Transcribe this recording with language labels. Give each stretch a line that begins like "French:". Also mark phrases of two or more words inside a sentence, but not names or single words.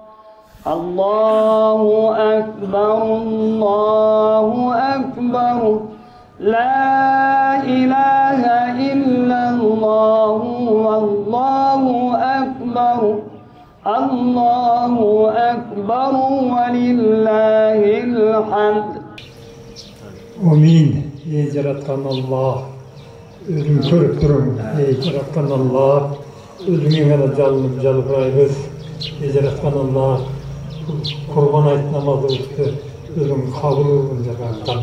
Arabic: الله أكبر الله أكبر لا إله إلا الله والله أكبر الله أكبر ولله الحمد. Amin.
Karachay-Balkar: Ey Yaratan Allah, özün körüp durun. Ey Yaratan Allah, özüne kadar canlıp calbırayız. Ey Yaratan Allah, kurban ayet namazı üstü, özün kabul olun Yaratan.